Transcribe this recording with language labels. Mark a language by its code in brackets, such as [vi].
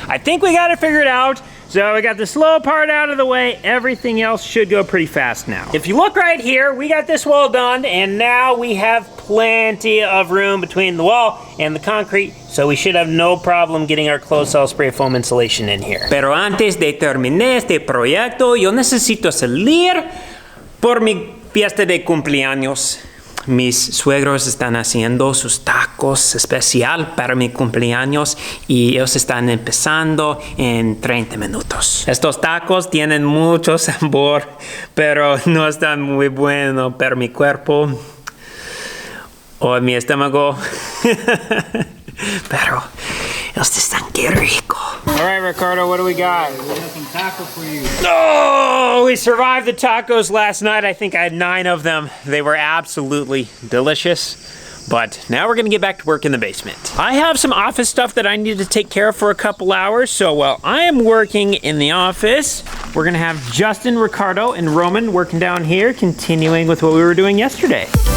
[en] I think we got it figured out. So we got the slow part out of the way. Everything else should go pretty fast now. If you look right here, we got this wall done, and now we have plenty of room between the wall and the concrete, so we should have no problem getting our closed cell spray foam insulation in here. [es] Pero antes de terminar este proyecto, yo necesito salir por mi fiesta de cumpleaños. Mis suegros están haciendo sus tacos especial para mi cumpleaños y ellos están empezando en 30 minutos. Estos tacos tienen mucho sabor, pero no están muy buenos para mi cuerpo o mi estómago. Pero ellos están qué rico. [en] All right, Ricardo, what do we got? We have some tacos for you. Oh, we survived the tacos last night. I think I had 9 of them. They were absolutely delicious. But now we're gonna get back to work in the basement. I have some office stuff that I need to take care of for a couple hours. So while I am working in the office, we're gonna have Justin, Ricardo, and Roman working down here, continuing with what we were doing yesterday.